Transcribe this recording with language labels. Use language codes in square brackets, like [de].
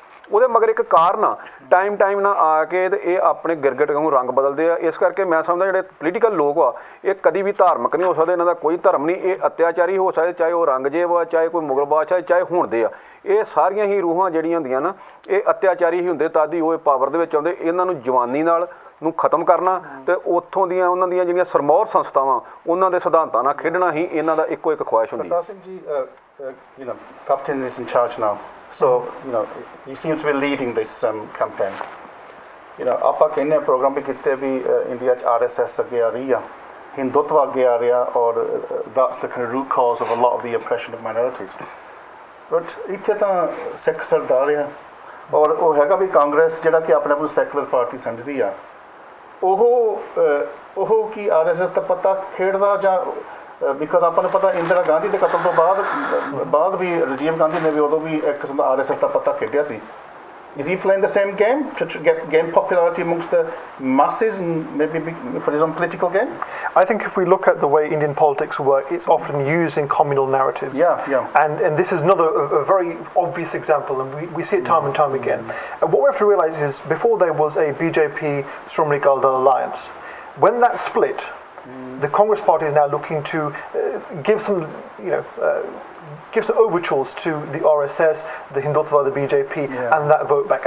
[pa] ਉਹਦੇ ਮਗਰ ਇੱਕ ਕਾਰਨ ਆ ਟਾਈਮ ਨਾਲ ਆ ਕੇ ਤੇ ਇਹ ਆਪਣੇ ਗਿਰਗਟ ਵਾਂਗੂ ਰੰਗ ਬਦਲਦੇ ਆ ਇਸ ਕਰਕੇ ਮੈਂ ਸਮਝਦਾ ਜਿਹੜੇ ਪੋਲੀਟੀਕਲ ਲੋਕ ਆ ਇਹ ਕਦੀ ਵੀ ਧਾਰਮਿਕ ਨਹੀਂ ਹੋ ਸਕਦੇ ਇਹਨਾਂ ਦਾ ਕੋਈ ਧਰਮ ਨਹੀਂ ਇਹ ਅਤਿਆਚਾਰੀ ਹੋ ਸਕਦੇ ਚਾਹੇ ਉਹ ਰੰਗਜੇਬ ਆ ਚਾਹੇ ਕੋਈ ਮੁਗਲ ਬਾਦਸ਼ਾਹ ਚਾਹੇ ਹੁਣ ਦੇ ਆ ਇਹ ਸਾਰੀਆਂ ਹੀ ਰੂਹਾਂ ਜਿਹੜੀਆਂ ਹੁੰਦੀਆਂ ਨਾ ਇਹ ਅਤਿਆਚਾਰੀ ਹੀ ਹੁੰਦੇ ਤਾਂ ਦੀ ਉਹ ਪਾਵਰ ਦੇ ਵਿੱਚ ਆਉਂਦੇ ਇਹਨਾਂ ਨੂੰ ਜਵਾਨੀ ਨਾਲ ਨੂੰ ਖਤਮ ਕਰਨਾ ਤੇ ਉੱਥੋਂ ਦੀਆਂ ਉਹਨਾਂ ਦੀਆਂ ਜਿਹੜੀਆਂ ਸਰਮੌਰ ਸੰਸਥਾਵਾਂ ਉਹਨਾਂ ਦੇ ਸਿਧਾਂਤਾਂ ਨਾਲ ਖੇਡਣਾ ਹੀ ਇਹਨਾਂ ਦਾ ਇੱਕੋ ਇੱਕ ਖੁਆਇਸ਼ ਹੁੰਦੀ ਹੈ [en] Kartar Singh ji, Captain is in charge now. So, he seems to be leading this campaign. [pa] ਆਪਾਂ ਕਹਿੰਦੇ ਪ੍ਰੋਗਰਾਮ ਵੀ ਕੀਤੇ ਵੀ ਇੰਡੀਆ 'ਚ RSS ਅੱਗੇ ਆ ਰਹੀ ਆ ਹਿੰਦੂਤਵ ਅੱਗੇ ਆ ਰਿਹਾ ਔਰ [en] that's the kind of root cause of a lot of the oppression of minorities. [pa] But ਇੱਥੇ ਤਾਂ ਸਿੱਖ ਸਰਦਾਰ ਆ ਔਰ ਉਹ ਹੈਗਾ ਵੀ ਕਾਂਗਰਸ ਜਿਹੜਾ ਕਿ ਆਪਣੇ ਆਪ ਨੂੰ ਸੈਕੂਲਰ ਪਾਰਟੀ ਸਮਝਦੀ ਆ ਉਹ ਕੀ RSS ਦਾ ਪਤਾ ਖੇਡਦਾ ਜਾਂ ਬਿਕਾਜ਼ ਆਪਾਂ ਨੂੰ ਪਤਾ ਇੰਦਰਾ ਗਾਂਧੀ ਦੇ ਕਤਲ ਤੋਂ ਬਾਅਦ ਵੀ ਰਾਜੀਵ ਗਾਂਧੀ ਨੇ ਵੀ ਉਦੋਂ ਵੀ ਇੱਕ ਕਿਸਮ ਦਾ RSS ਦਾ ਪਤਾ ਖੇਡਿਆ ਸੀ [en] Is he playing the same game to gain popularity amongst the masses and maybe for his own political gain? I think if we look at the way Indian politics work, it's often used in communal narratives. Yeah. And this is another a very obvious example, and we see it time and time again. And what we have to realise is before there was a BJP Shromani Akal Dal alliance, when that split, the Congress Party is now looking to give some, give some overtures to the RSS, the Hindutva, the BJP, and that vote back.